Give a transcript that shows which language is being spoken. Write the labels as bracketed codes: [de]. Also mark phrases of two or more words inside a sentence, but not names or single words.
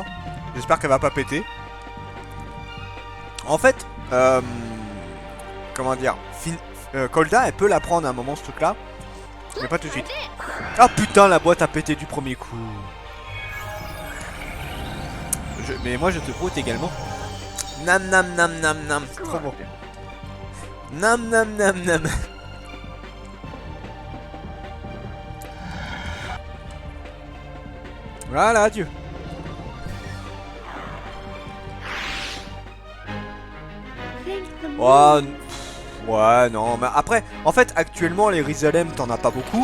[fr] J'espère qu'elle va pas péter. En fait, comment dire, Kolda, elle peut la prendre à un moment ce truc là. Mais pas tout de suite. Ah putain, la boîte a pété du premier coup. Mais moi je te broute également. Nam nam nam nam nam. Trop bon. Nam nam nam nam. Voilà, adieu. Oh, ouais, non, mais après, en fait, actuellement, les Rizalem, t'en as pas beaucoup.